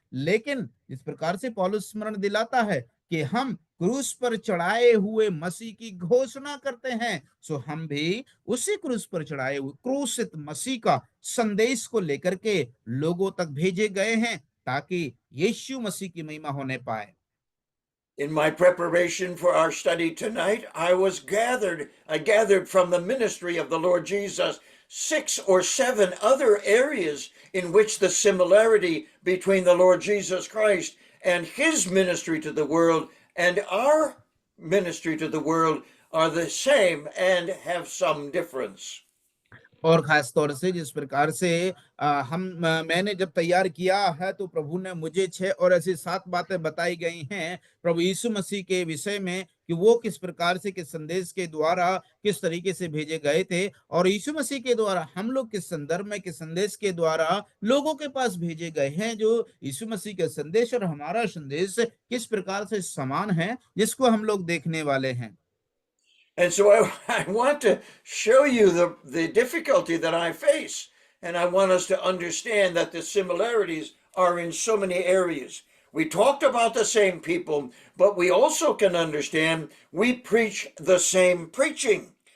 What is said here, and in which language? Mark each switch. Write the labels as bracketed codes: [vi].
[hi] लेकिन इस प्रकार से पौलुस स्मरण दिलाता है कि हम क्रूस पर चढ़ाए हुए मसीह की घोषणा करते हैं, सो हम भी उसी क्रूस पर चढ़ाए हुए क्रूसित मसीह का संदेश को लेकर के लोगों तक भेजे गए हैं, ताकि यीशु मसीह की महिमा होने पाए। [en] In my preparation for our study tonight, I gathered from the ministry of the Lord Jesus 6 or 7 other areas in which the similarity between the Lord Jesus Christ and his ministry to the world and our ministry to the world are the same and have some difference. [hi] और खास तौर से जिस प्रकार से मैंने जब तैयार किया है, तो प्रभु ने मुझे 6 और ऐसी 7 बातें बताई गई हैं प्रभु यीशु मसीह के विषय में, कि वो किस प्रकार से किस संदेश के द्वारा किस तरीके से भेजे गए थे और यीशु मसीह के द्वारा हम लोग किस संदर्भ में किस संदेश के द्वारा लोगों के पास भेजे गए हैं। जो यीशु मसीह का संदेश और हमारा संदेश किस प्रकार से समान है, जिसको हम लोग देखने वाले हैं। [en] And so I want to show you the difficulty that I face. And I want us to understand that the similarities are in so many areas. We talked about the same people, but we also can understand we preach the same preaching.